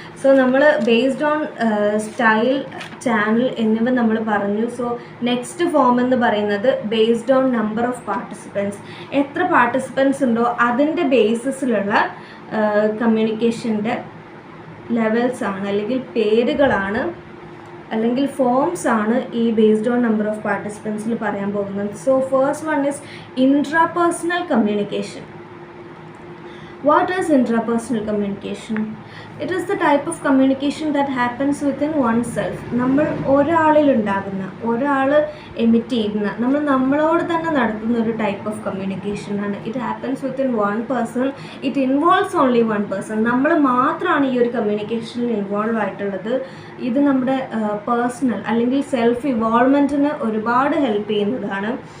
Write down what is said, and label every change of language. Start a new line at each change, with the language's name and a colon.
Malayalam: So നമ്മൾ based on style, channel എന്നിവ നമ്മൾ പറഞ്ഞു. സോ നെക്സ്റ്റ് ഫോം എന്ന് പറയുന്നത്
English: based on number of participants.
Malayalam: എത്ര പാർട്ടിസിപ്പൻസ് ഉണ്ടോ അതിൻ്റെ ബേസിസിലുള്ള കമ്മ്യൂണിക്കേഷൻ്റെ ലെവൽസ് ആണ്, അല്ലെങ്കിൽ പേരുകളാണ്, അല്ലെങ്കിൽ ഫോംസ് ആണ് ഈ ബേസ്ഡ് ഓൺ നമ്പർ ഓഫ് പാർട്ടിസിപ്പൻസിൽ പറയാൻ പോകുന്നത്.
English: So first one is intrapersonal communication. What is interpersonal communication? It is the type of communication that happens within oneself.
Malayalam: നമ്മൾ ഒരാളിലുണ്ടാകുന്ന, ഒരാൾ എമിറ്റ് ചെയ്യുന്ന, നമ്മളോട് തന്നെ നടത്തുന്ന ഒരു ടൈപ്പ് ഓഫ് കമ്മ്യൂണിക്കേഷൻ ആണ്.
English: It happens within one person. It involves only one person.
Malayalam: നമ്മൾ മാത്രമാണ് ഈ ഒരു കമ്മ്യൂണിക്കേഷനിൽ ഇൻവോൾവ് ആയിട്ടുള്ളത്. ഇത് നമ്മുടെ പേഴ്സണൽ അല്ലെങ്കിൽ സെൽഫ് ഇവോൾവ്മെൻറ്റിന് ഒരുപാട് ഹെൽപ്പ് ചെയ്യുന്നതാണ്.